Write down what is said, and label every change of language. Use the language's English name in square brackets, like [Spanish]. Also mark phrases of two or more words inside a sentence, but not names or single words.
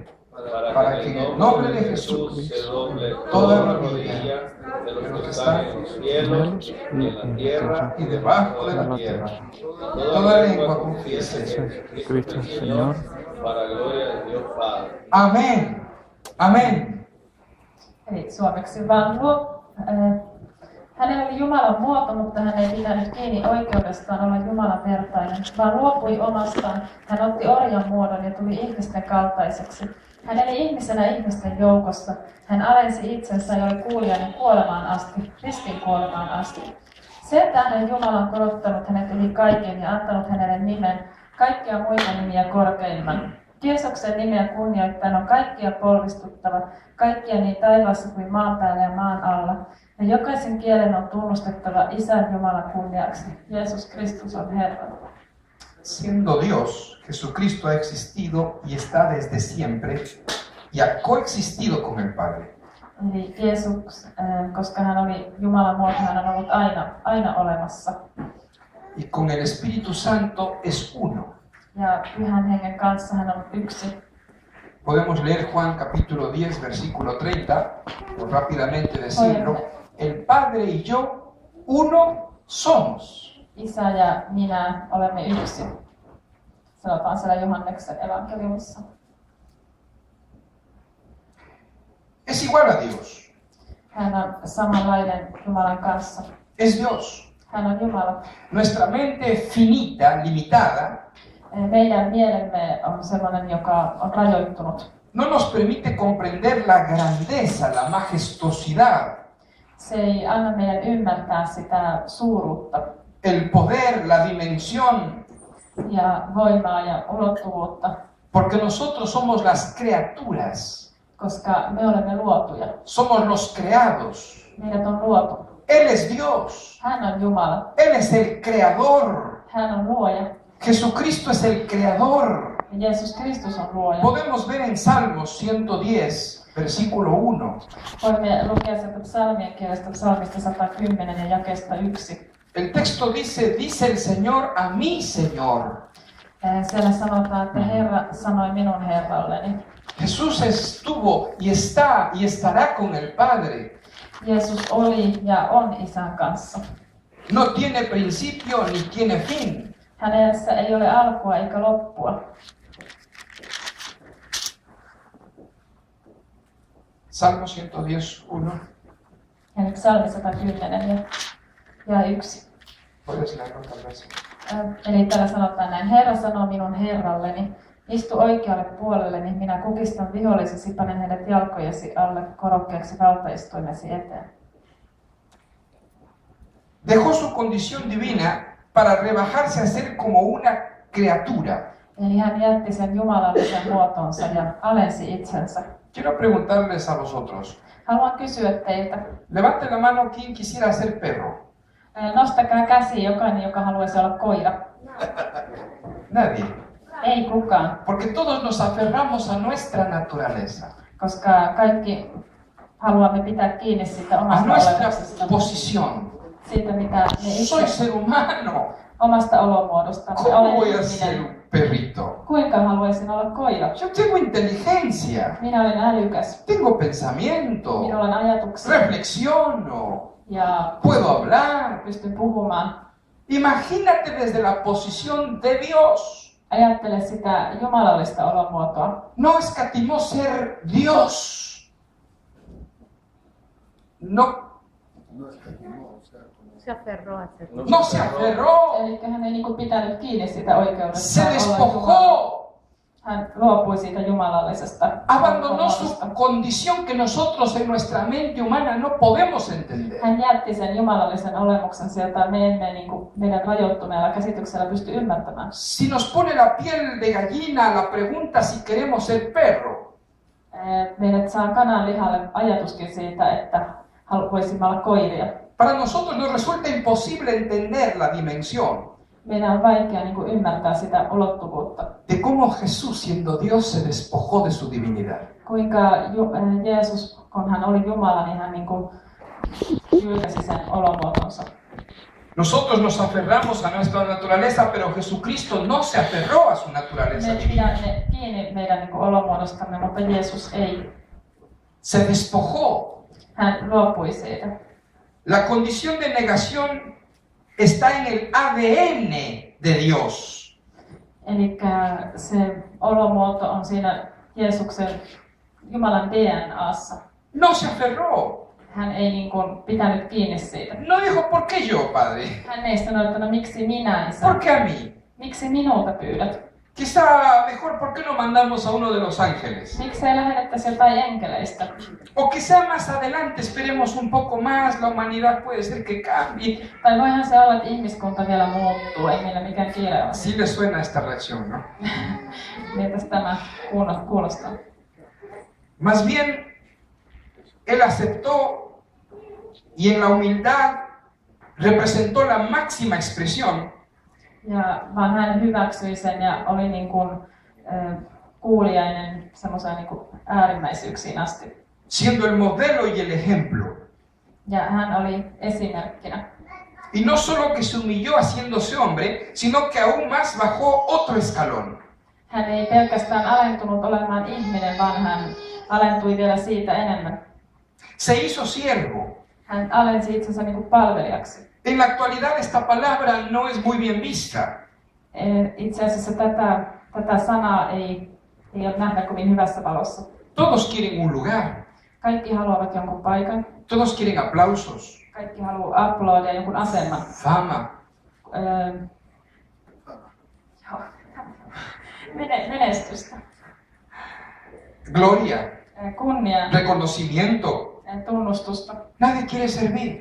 [Spanish] para que en el nombre de Jesús se doble toda rodilla de los que están en los cielos y en la tierra y debajo de la tierra. Toda lengua confiese que Cristo es Señor. para gloria de Dios Padre. Amén. Amén. [Finnish] Eli suomeksi vaan hänellä oli Jumalan muoto, mutta hän ei pitänyt kiinni oikeudestaan olla Jumalan vertainen, vaan luopui omastaan. Hän otti orjan muodon ja tuli ihmisten kaltaiseksi. Hän eli ihmisenä ihmisten joukossa. Hän alensi itsensä ja oli kuulijainen kuolemaan asti, ristin kuolemaan asti. Sen tähden Jumala on korottanut hänet yli kaiken ja antanut hänelle nimen, kaikkia muita nimiä korkeimman. Jeesuksen nimeä kunnioittaen on kaikkia polvistuttava, kaikkia niin taivaassa kuin maan päällä ja maan alla. Ja jokaisen kielen on tunnustettava Isän Jumalan kunniaksi. Jeesus Kristus on Herra. [Spanish] Siendo Dios, Jesucristo ha existido y está desde siempre y ha coexistido con el Padre. [Finnish] Eli Jeesus, koska hän oli Jumalan muoto, hän on ollut aina olemassa. [Spanish] Y con el Espíritu Santo es uno. [Finnish] Ja Pyhän Hengen kanssa hän on yksi. [Spanish] Podemos leer Juan capítulo 10, versículo 30, por rápidamente decirlo. El Padre y yo, uno somos. [Finnish] Isä ja minä olemme yksi. Sanotaan siellä Johanneksen evankeliumissa. [Spanish] Es igual a Dios. [Finnish] Hän on samanlainen Jumalan kanssa. [Spanish] Es Dios. [Finnish] Hän on Jumala. [Spanish] Nuestra mente finita, limitada, [Finnish] Meidän mielemme on sellainen, joka on rajoittunut. [Spanish] no nos permite comprender la grandeza, la majestuosidad, [Finnish] Se ei anna meidän ymmärtää sitä suuruutta [Spanish] el poder, la dimensión, [Finnish] ja voimaa ja ulottuvuutta, [Spanish] porque nosotros somos las criaturas, [Finnish] koska me olemme luotuja. [Spanish] somos los creados. [Finnish] Meidät on luotu. [Spanish] Él es Dios, [Finnish] Hän on Jumala. [Spanish] Él es el creador. [Finnish] Hän on luoja. [Spanish] Jesucristo es el creador. [Finnish] Ja Jeesus Kristus on luoja. [Spanish] Podemos ver en Salmos 110, versículo 1. [Finnish] Voimme lukea sieltä psalmien kielestä psalmista 110 ja jakeesta 1. [Spanish] El texto dice el Señor a mi Señor. [Finnish] Siellä sanotaan, että Herra sanoi minun Herralleni. [Spanish] Jesús estuvo y está y estará con el Padre. [Finnish] Jeesus oli ja on Isän kanssa. [Spanish] No tiene principio ni tiene fin. [Finnish] Hänessä ei ole alkua eikä loppua. [Spanish] Salmo 110:1. [Finnish] Eli psalmi 110 ja 1. [Spanish] Puedes leerlo tal vez. [Finnish] Eli täällä sanotaan näin, Herra sanoo minun Herralleni, istu oikealle puolelleni, minä kukistan vihollisesi, panen heidät jalkojesi alle korokkeeksi valtaistuimesi eteen. [Spanish] Dejó su condición divina para rebajarse a ser como una criatura. [Finnish] Eli hän jätti sen jumalallisen muotonsa ja alensi itsensä. [Spanish] Quiero preguntarles a vosotros. [Finnish] Haluan kysyä teiltä. [Spanish] Levante la mano quien quisiera ser perro. [Finnish] Nostakaa käsi jokainen, joka haluaisi olla koira. [Spanish] Nadie. [Finnish] Ei kukaan, [Spanish] Porque todos nos aferramos a nuestra naturaleza, [Finnish] koska kaikki haluamme pitää kiinni siitä [Spanish] a [Finnish] omasta [Spanish] nuestra [Finnish] olemuksesta. [Spanish] posición. [Finnish] Siitä, mitä me [Spanish] Soy [Finnish] itse [Spanish] ser humano. [Finnish] omasta olomuodosta. [Spanish] ¿Cómo voy a ser perrito. [Finnish] Kuinka haluaisin olla koira? [Spanish] Yo tengo inteligencia, [Finnish] Minä olen älykäs. [Spanish] tengo pensamiento, [Finnish] Minulla on ajatuksia [Spanish] reflexiono, [Finnish] ja [Spanish] puedo hablar. [Finnish] pystyn puhumaan. [Spanish] Imagínate desde la posición de Dios. [Finnish] Ajattele sitä jumalallista olomuotoa. [Spanish] No escatimó ser Dios. No Se aferró a ser. no se aferró, [Finnish] Eli hän ei niinku pitänyt kiinni sitä oikeudesta [Spanish] se [Finnish] olla Jumala. [Spanish] despojó, [Finnish] Hän luopui siitä jumalallisesta [Spanish] abandonó su [Finnish] olomuodosta. [Spanish] condición que nosotros en nuestra mente humana no podemos entender. [Finnish] Hän jätti sen jumalallisen olemuksensa, jota me emme niinku meidän rajoittuneella käsityksellä pysty ymmärtämään. [Spanish] Si nos pone la piel de gallina a la pregunta si queremos ser perro, [Finnish] Meidät saa kanan lihalle ajatuskin siitä, että voisimme olla koiria. [Spanish] para nosotros nos resulta imposible entender la dimensión [Finnish] Meidän on vaikea niinku ymmärtää sitä ulottuvuutta. [Spanish] de cómo Jesús, siendo Dios, se despojó de su divinidad. [Finnish] Kuinka Jeesus, kun hän oli Jumala, niin hän niinku hylkäsi sen olomuotonsa. [Spanish] Nosotros nos aferramos a nuestra naturaleza, pero Jesucristo no se aferró a su naturaleza [Finnish] Me [Spanish] divina. [Finnish] pidämme kiinni meidän niinku olomuodostamme, mutta Jeesus ei. [Spanish] Se despojó. [Finnish] Hän luopui siitä. [Spanish] La condición de negación está en el ADN de Dios. [Finnish] Eli se olomuoto on siinä Jeesuksen Jumalan DNAssa. [Spanish] No se aferró. [Finnish] Hän ei niinku pitänyt kiinni siitä. [Spanish] No dijo, ¿por qué yo, Padre? [Finnish] Hän ei sanonut, että no miksi minä, Isä? [Spanish] ¿Por qué a mí? [Finnish] Miksi minulta pyydät? [Spanish] Quizá mejor, ¿por qué no mandamos a uno de los ángeles? [Finnish] Miksi ei lähetettäisi jotain enkeleistä? [Spanish] O quizá más adelante esperemos un poco más, la humanidad puede ser que cambie. [Finnish] Tai voihan se olla, että ihmiskunta vielä muuttuu, ei meillä mikään kiire ole. [Spanish] Sí le suena esta reacción, ¿no? [Finnish] Miltäs tämä kuulostaa? [Spanish] Más bien, Él aceptó y en la humildad representó la máxima expresión [Finnish] Ja vaan hän hyväksyi sen ja oli niin kuin, kuuliainen semmoiseen niin kuin äärimmäisyyksiin asti. [Spanish] siendo el modelo y el ejemplo. [Finnish] Ja hän oli esimerkkinä. [Spanish] Y no solo que se humilló haciéndose hombre, sino que aún más bajó otro escalón. [Finnish] Hän ei pelkästään alentunut olemaan ihminen, vaan hän alentui vielä siitä enemmän. [Spanish] Se hizo siervo. [Finnish] Hän alensi itsensä niin kuin palvelijaksi. [Spanish] En la actualidad esta palabra no es muy bien vista. [Finnish] Itse asiassa tätä sanaa ei ole nähdä kovin hyvässä valossa. [Spanish] Todos quieren un lugar. [Finnish] Kaikki haluavat jonkun paikan. [Spanish] Todos quieren aplausos, [Finnish] Kaikki haluaa uploadia jonkun aseman. [Spanish] fama, [Finnish] Menestystä. [Spanish] gloria, [Finnish] Kunnia. [Spanish] reconocimiento. [Finnish] Tunnustusta. [Spanish] Nadie quiere servir.